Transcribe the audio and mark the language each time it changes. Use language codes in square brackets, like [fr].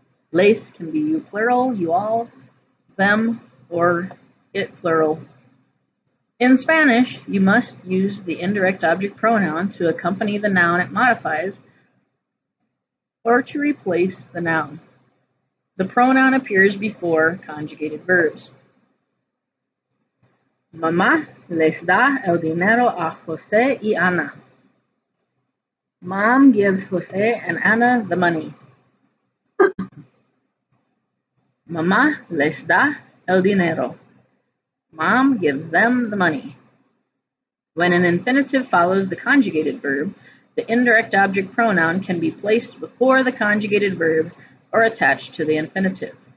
[en] Les can be you plural, you all, them, or it plural. In Spanish, you must use the indirect object pronoun to accompany the noun it modifies or to replace the noun. The pronoun appears before conjugated verbs. [es] Mamá les da el dinero a José y Ana. [en] Mom gives José and Ana the money. [es] Mamá les da el dinero. [en] Mom gives them the money. When an infinitive follows the conjugated verb, the indirect object pronoun can be placed before the conjugated verb or attached to the infinitive.